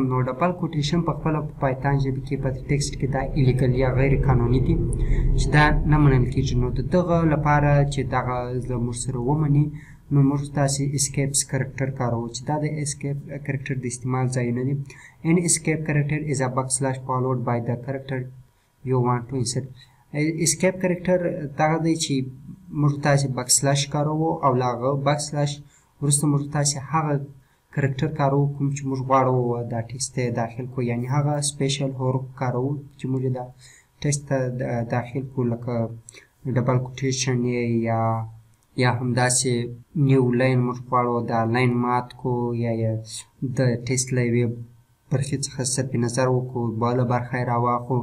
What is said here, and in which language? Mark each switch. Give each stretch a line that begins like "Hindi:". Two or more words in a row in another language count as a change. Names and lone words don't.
Pashto: نو
English: double quotation
Pashto: په خپله په پایتان ژبه کې په ټکسټ کې دا ایلیګل یا غیر قانوني دي چې دا نه منل کېږي. نو د دغه لپاره چې دغه زموږ سره ومني نو موږ تاسې
English: escapes character
Pashto: کاروو چې دا د
English: escape character
Pashto: د استعمال ځایونه دي.
English: An escape character is a backslash followed by the character you want to insert. escape character
Pashto: دغه دی چې موږ تاسې بکسلاش کاروو او له هغه بکسلاش وروسته موږ تاسې هغه کرکټر کاروو کوم چې موږ غواړو دا ټکسټ ته داخل کړو، یعنی هغه سپیشل حروف کاروو چې موږ دا ټکسټ ته داخل کړو، لکه
English: double quotation
Pashto: یا همداسې
English: new line
Pashto: موږ غواړو دا لاین مات کړو یا د ټکسټ له یوې برخې څخه صرف نظر وکړو، بله برخه یې راواخلو.